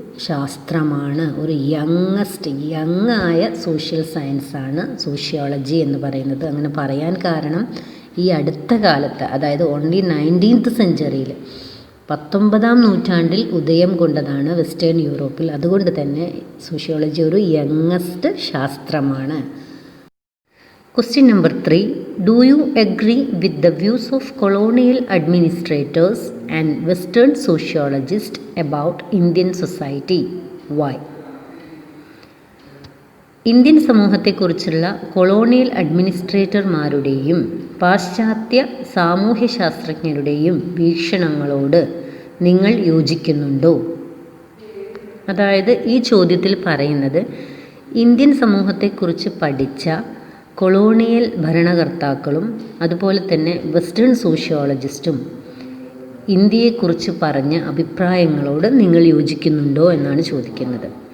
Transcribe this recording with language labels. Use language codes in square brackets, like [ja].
[ml] ശാസ്ത്രമാണ്, ഒരു യങ് ആയ സോഷ്യൽ സയൻസാണ് സോഷ്യോളജി എന്ന് പറയുന്നത്. അങ്ങനെ പറയാൻ കാരണം ഈ അടുത്ത കാലത്ത്, അതായത് ഓൺലി 19th സെഞ്ച്വറിയിൽ 19ാം നൂറ്റാണ്ടിൽ ഉദയം കൊണ്ടതാണ് വെസ്റ്റേൺ യൂറോപ്പിൽ. അതുകൊണ്ട് തന്നെ സോഷ്യോളജി ഒരു യങ്ങസ്റ്റ് ശാസ്ത്രമാണ്. [en] Question number 3. Do you agree with the views of colonial administrators and Western sociologists about Indian society? Why? [ml] Indian സമൂഹത്തെക്കുറിച്ചുള്ള colonial അഡ്മിനിസ്ട്രേറ്റർമാരുടെയും പാശ്ചാത്യ സാമൂഹ്യശാസ്ത്രജ്ഞരുടെയും വീക്ഷണങ്ങളോട് നിങ്ങൾ യോജിക്കുന്നുണ്ടോ? അതായത് ഈ ചോദ്യത്തിൽ പറയുന്നത് ഇന്ത്യൻ സമൂഹത്തെക്കുറിച്ച് പഠിച്ച കൊളോണിയൽ ഭരണകർത്താക്കളും അതുപോലെ തന്നെ വെസ്റ്റേൺ സോഷ്യോളജിസ്റ്റും ഇന്ത്യയെക്കുറിച്ച് പറഞ്ഞ അഭിപ്രായങ്ങളോട് നിങ്ങൾ യോജിക്കുന്നുണ്ടോ എന്നാണ് ചോദിക്കുന്നത്.